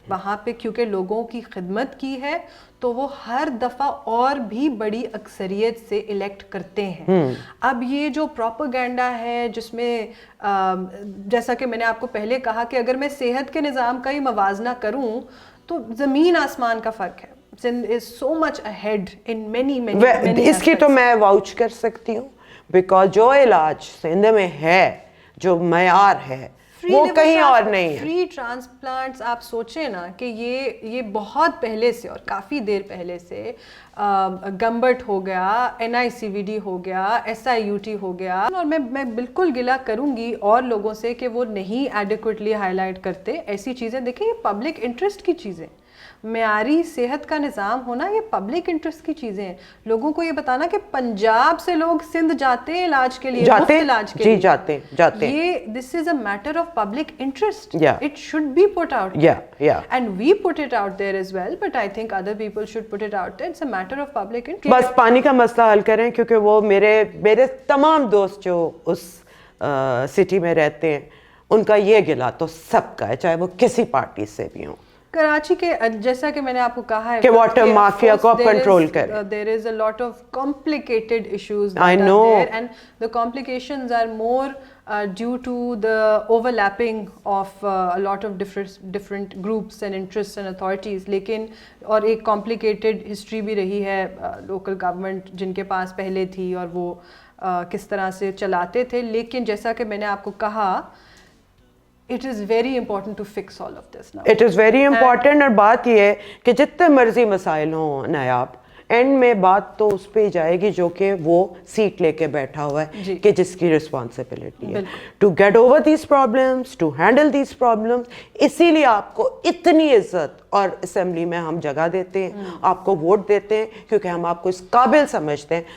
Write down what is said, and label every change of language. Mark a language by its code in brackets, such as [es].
[ur] وہاں پہ کیونکہ لوگوں کی خدمت کی ہے تو وہ ہر دفعہ اور بھی بڑی اکثریت سے الیکٹ کرتے ہیں. اب یہ جو پروپیگنڈا ہے جس میں جیسا کہ میں نے آپ کو پہلے کہا کہ اگر میں صحت کے نظام کا ہی موازنہ کروں تو زمین آسمان کا فرق ہے. [en] Sindh is so much ahead in many [ur] اس کی تو میں واؤچ کر سکتی ہوں, بیکاز جو علاج سندھ میں ہے, جو معیار ہے وہ کہیں اور نہیں ہے. فری ٹرانسپلانٹس آپ سوچیں نا کہ یہ بہت پہلے سے اور کافی دیر پہلے سے گمبٹ ہو گیا, NICVD ہو گیا, SIUT ہو گیا, اور میں بالکل گلہ کروں گی اور لوگوں سے کہ وہ نہیں ایڈیکویٹلی ہائی لائٹ کرتے ایسی چیزیں. دیکھیں یہ پبلک انٹرسٹ کی چیزیں, معیاری صحت کا نظام ہونا یہ پبلک انٹرسٹ کی چیزیں ہیں. لوگوں کو یہ بتانا کہ پنجاب سے لوگ سندھ جاتے ہیں علاج کے لیے, مفت علاج کے لیے, جاتے ہیں, یہ [en] This is a matter of public interest. It should be put out and we put it out there as well, but I think other people should put it out there. It's a matter of public interest. [ur] بس پانی کا مسئلہ حل کریں, کیونکہ وہ میرے تمام دوست جو اس سٹی میں رہتے ہیں ان کا یہ گلہ تو سب کا ہے, چاہے وہ کسی پارٹی سے بھی ہوں. کراچی کے جیسا کہ میں نے آپ کو کہا ہے کہ واٹر مافیا کو کنٹرول کریں. [en] there is a lot of complicated issues I know, and the complications are more due to the overlapping of a lot of different groups and interests and authorities. [ur] لیکن اور ایک complicated history بھی رہی ہے local government جن کے پاس پہلے تھی اور وہ کس طرح سے چلاتے تھے. لیکن جیسا کہ میں نے آپ کو کہا [en] it is very important to fix all of this now. It is very important. [ur] اور بات یہ ہے کہ جتنے مرضی مسائل ہوں نایاب, اینڈ میں بات تو اس پہ جائے گی جو کہ وہ سیٹ لے کے بیٹھا ہوا ہے کہ جس کی رسپانسبلٹی ہے [en] to get over these problems, [ur] to handle these problems. اسی لیے آپ کو اتنی عزت اور اسمبلی میں ہم جگہ دیتے ہیں, آپ کو ووٹ دیتے ہیں, کیونکہ ہم آپ کو اس قابل سمجھتے ہیں.